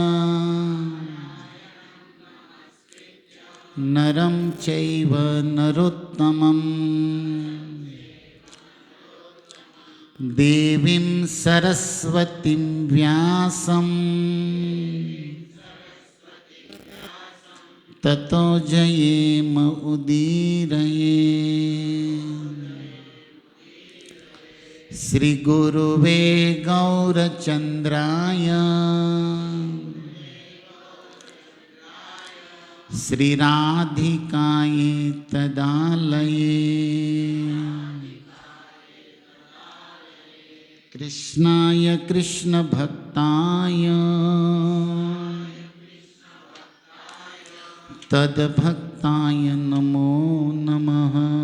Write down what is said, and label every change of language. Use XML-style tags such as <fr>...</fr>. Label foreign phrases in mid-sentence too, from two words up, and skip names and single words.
<sa>नरं चैव नरोत्तमं देवीं सरस्वतीं व्यासं ततो जयेम उदीरये। श्री गुरुवे गौरचंद्राय શ્રીરાધિકાય તદાલયે કૃષ્ણાય કૃષ્ણ ભક્તાય તદભક્તાય નમો નમઃ.</sa>